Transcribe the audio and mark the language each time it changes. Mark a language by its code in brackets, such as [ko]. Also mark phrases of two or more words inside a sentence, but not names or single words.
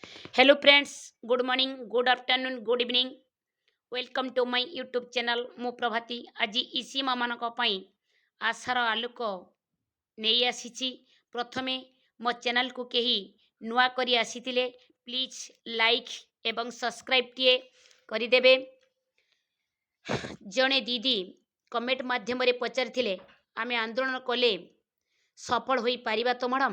[en] Hello friends, good morning, good afternoon, good evening. Welcome to my YouTube channel ମୁଁ ପ୍ରଭାତୀ। [or] ଆଜି ଇସି ମାମାନଙ୍କ ପାଇଁ ଆଶାର ଆଲୋକ ନେଇ ଆସିଛି। ପ୍ରଥମେ ମୋ ଚ୍ୟାନେଲକୁ କେହି ନୂଆ କରି ଆସିଥିଲେ [en] please like [or] ଏବଂ ସବସ୍କ୍ରାଇବଟିଏ କରିଦେବେ। ଜଣେ ଦିଦି କମେଣ୍ଟ ମାଧ୍ୟମରେ ପଚାରିଥିଲେ ଆମେ ଆନ୍ଦୋଳନ କଲେ ସଫଳ ହୋଇପାରିବା ତ ମ୍ୟାଡ଼ାମ୍?